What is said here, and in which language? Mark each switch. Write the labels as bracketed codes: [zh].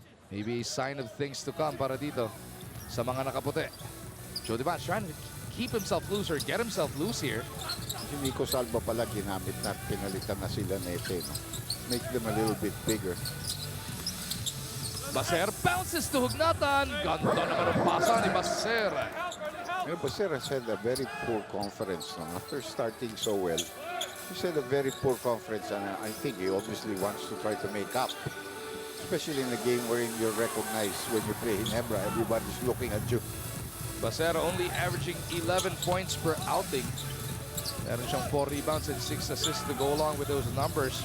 [en] Maybe a sign of things to come [tl] para dito sa mga nakaputi. [en] Joe Devance trying to keep himself loose or get himself loose here. [tl] Si Nico Salva pala ginamit na pinalitan na sila Nete. No? [en] Make them a little bit bigger. Baser bounces to Hugnatan. [tl] Ganda naman ang pasa ni Baser. [en] You know, Baser has had a very poor conference. No? After starting so well, he's had a very poor conference, and I think he obviously wants to try to make up. Especially in a game wherein you're recognized when you play Ginebra, everybody's looking at you. Baser only averaging 11 points per outing. [tl] Meron siyang [en] 4 rebounds and 6 assists to go along with those numbers.